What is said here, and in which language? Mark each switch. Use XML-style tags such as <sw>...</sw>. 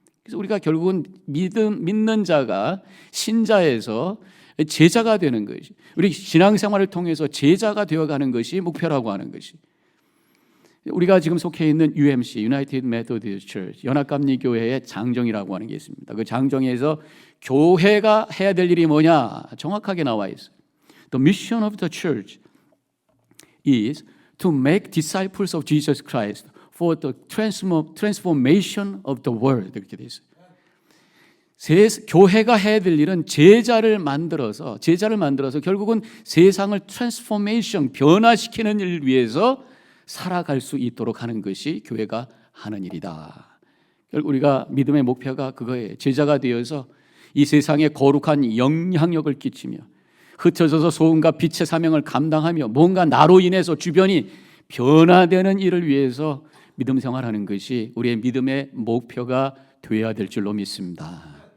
<ko>그래서 우리가 결국은 믿는 자가 신자에서 제자가 되는 것이, 우리 신앙생활을 통해서 제자가 되어가는 것이 목표라고 하는 것이, 우리가 지금 속해 있는 UMC, United Methodist Church, 연합감리교회의 장정이라고 하는 게 있습니다. 그 장정에서 교회가 해야 될 일이 뭐냐 정확하게 나와 있어요.</ko> <en>The mission of the church is to make disciples of Jesus Christ for the transformation of the world.</en> <ko>이렇게 돼 있어요. 교회가 해야 될 일은 제자를 만들어서 결국은 세상을 트랜스포메이션, 변화시키는 일을 위해서 살아갈 수 있도록 하는 것이 교회가 하는 일이다. 결국 우리가 믿음의 목표가 그거예요. 제자가 되어서 이 세상에 거룩한 영향력을 끼치며 흩어져서 소금과 빛의 사명을 감당하며 뭔가 나로 인해서 주변이 변화되는 일을 위해서 믿음 생활하는 것이 우리의 믿음의 목표가 되어야 될 줄로 믿습니다.</ko>